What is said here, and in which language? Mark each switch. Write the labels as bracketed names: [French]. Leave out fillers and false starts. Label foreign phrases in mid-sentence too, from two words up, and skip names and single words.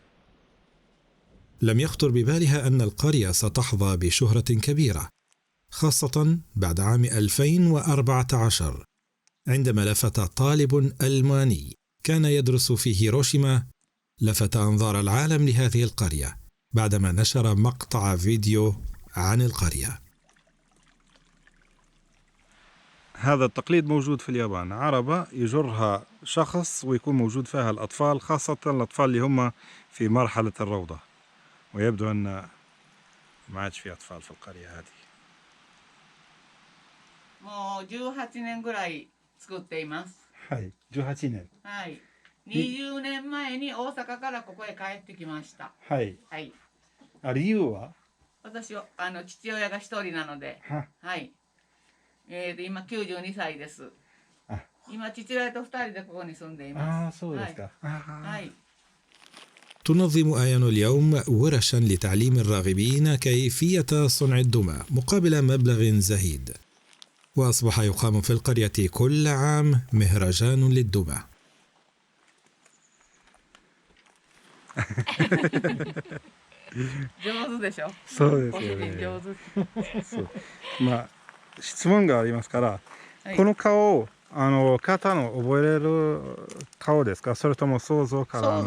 [Arabic] لم يخطر ببالها أن القرية ستحظى بشهرة كبيرة، خاصة بعد عام 2014 عندما لفت طالب ألماني كان يدرس في هيروشيما لفت أنظار العالم لهذه القرية بعدما نشر مقطع فيديو عن القرية. هذا التقليد موجود في اليابان، عربة يجرها شخص ويكون موجود فيها الأطفال، خاصة الأطفال اللي هم في مرحلة الروضة، ويبدو أن ما عادش في أطفال في القرية هذه. [Japanese] もう18年ぐらい作っています。はい、18年。はい。20年前に大阪からここへ帰ってきました。はい。はい。理由は？私は父親が一人なので、はい。今92歳です。今父親と二人でここに住んでいます。そうですか。はい。 [Arabic] تنظم آيانو اليوم ورشا لتعليم الراغبين كيفية صنع الدمى مقابل مبلغ زهيد، وأصبح يقام في القرية كل عام مهرجان للدمى. [Japanese] 上手でしょ。そうですよね。ご主人上手。そう。まあ質問がありますから、この顔を方の覚えれる顔ですか、それとも想像からの？